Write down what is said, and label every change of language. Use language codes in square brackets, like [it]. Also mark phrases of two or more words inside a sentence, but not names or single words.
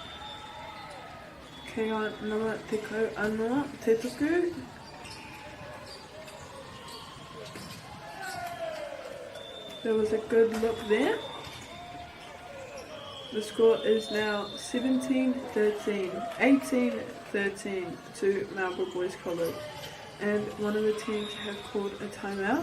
[mi] Kei a nama te kau anō, te tuku. [en] There was a good look there. The score is now 17-13, 18-13 to Marlborough Boys College. And one of the teams have called a timeout.